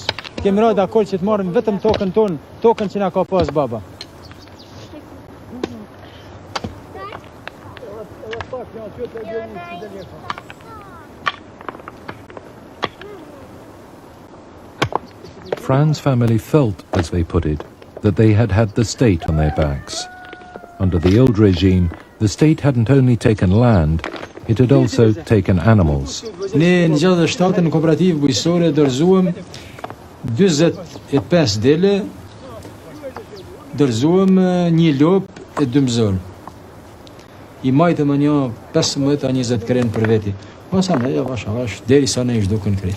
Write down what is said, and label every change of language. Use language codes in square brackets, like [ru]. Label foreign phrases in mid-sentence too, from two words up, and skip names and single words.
[sq] Kemi ra dakord që të marrim vetëm tokën tonë, tokën që na ka pas baba. [en] Fran's family felt, as they put it, that they had had the state on their backs. Under the old regime, the state hadn't only taken land, it had also taken animals. [sq] Ne në 67 në kooperativë bujqësore dorëzuam 45 dele, dorëzuam një lop e 2 mzor. I majtëm një 15 a 20 kren për veti. Masa ne avash deri sa ne ish duken kren.